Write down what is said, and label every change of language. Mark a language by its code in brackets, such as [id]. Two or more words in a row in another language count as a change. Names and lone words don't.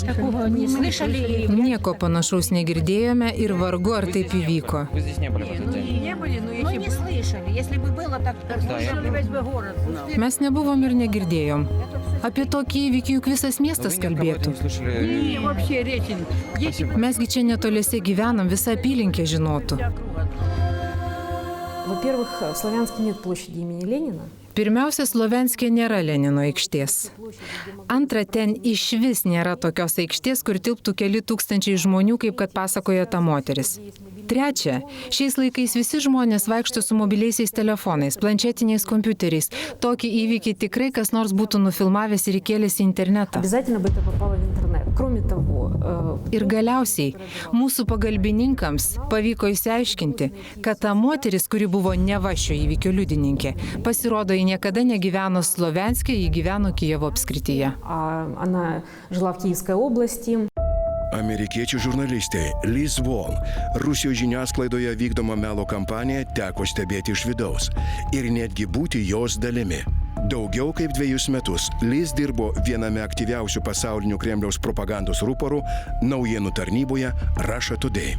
[lt] Nieko panašaus negirdėjome ir vargu ar taip įvyko. Mes nebuvom ir negirdėjom. Apie tokį įvykį juk visas miestas kalbėtų. Mesgi čia netoliese gyvenam, visa apylinkė žinotų. [ru] Во-первых, в Славянске нет площади имени Ленина. [lt] Pirmiausia, Slovenskė nėra Lenino aikštės. Antra, ten išvis nėra tokios aikštės, kur tilptų keli tūkstančiai žmonių, kaip kad pasakoja ta moteris. Trečia, šiais laikais visi žmonės vaikšto su mobiliaisiais telefonais, planšetiniais kompiuteriais. Tokį įvykį tikrai kas nors būtų nufilmavęs ir įkėlęs į internetą. [ru] Обязательно бы это попало в интернет. Кроме того, [lt] Ir galiausiai mūsų pagalbininkams pavyko išsiaiškinti, kad ta moteris, kuri buvo neva šio įvykio liudininkė, pasirodo, ji niekada negyveno Slovenske, ji gyveno Kijevo apskrityje. [ru] она жила в Киевской области. [lt] Amerikiečių žurnalistė Liz Wall Rusijos žiniasklaidoje vykdomą melo kampaniją teko stebėti iš vidaus ir netgi būti jos dalimi. Daugiau kaip 2 metus Liz dirbo viename aktyviausių pasaulinių Kremliaus propagandos rūporų naujienų tarnyboje Russia Today.